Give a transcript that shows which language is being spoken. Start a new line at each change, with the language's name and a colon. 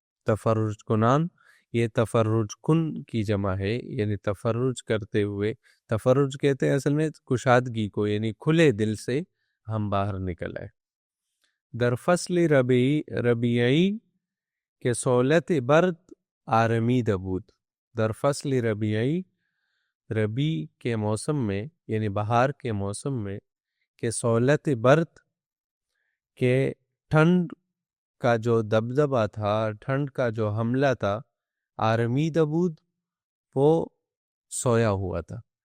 Urdu: تفرج کنان یہ تفرج کن کی جمع ہے، یعنی تفرج کرتے ہوئے. تفرج کہتے ہیں اصل میں کشادگی کو، یعنی کھلے دل سے ہم باہر نکل آئے.
Persian: در فصل ربیعی کے سہولت برد آرمید بود. در فصل ربیعی،
Urdu: ربیع کے موسم میں، یعنی بہار کے موسم میں، کہ
Persian: سہولت برد
Urdu: کہ ٹھنڈ کا جو دبدبہ تھا، ٹھنڈ کا جو حملہ تھا،
Persian: آرمید بود
Urdu: وہ سویا ہوا تھا.